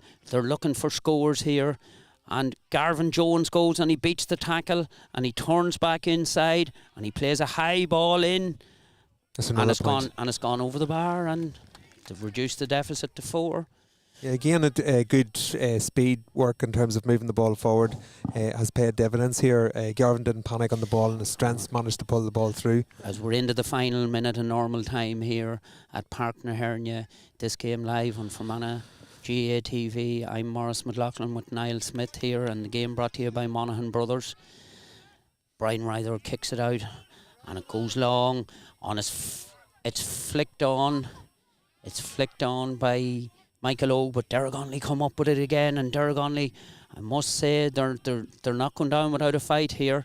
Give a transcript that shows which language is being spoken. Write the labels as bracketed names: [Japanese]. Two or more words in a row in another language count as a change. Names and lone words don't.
[English] They're looking for scores here, and Garvin Jones goes and he beats the tackle, and he turns back inside, and he plays a high ball in, and it's gone over the bar, and they've reduced the deficit to 4. Yeah, again, a good speed work in terms of moving the ball forward has paid dividends here. Garvin didn't panic on the ball, and his strengths managed to pull the ball through. As we're into the final minute of normal time here at Páirc na hEirne, this game live on Fermanagh GAA TV. I'm Maurice McLaughlin with Niall Smith here, and the game brought to you by Monaghan Brothers. Brian Ryder kicks it out, and it goes long. It's flicked on. It's flicked on by Michael O, but Dergonly come up with it again, and Dergonly, I must say, they're not going down without a fight here.